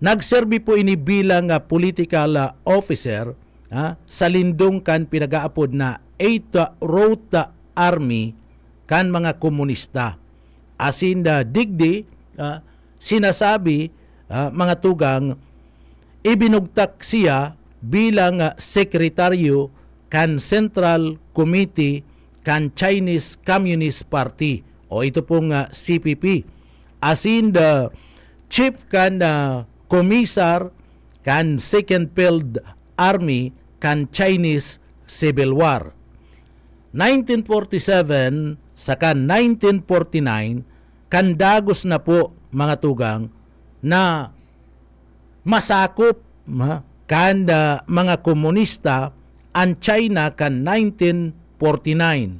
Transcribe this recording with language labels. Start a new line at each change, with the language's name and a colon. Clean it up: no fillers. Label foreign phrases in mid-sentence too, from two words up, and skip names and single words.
Bikol: Nagserbi po ini bilang
English: political officer
Bikol: sa lindong kan pinagaapod na 8th Rote Army kan mga komunista. Asin digdi sinasabi mga tugang ibinugtak siya bilang sekretaryo kan Central Committee kan Chinese Communist Party o ito pong CPP
English: as in the chief
Bikol: kan komisar kan Second Field Army kan Chinese Civil War 1947 saka 1949 kan dagos na po mga tugang na masakop kanda mga komunista ang China kan 1949.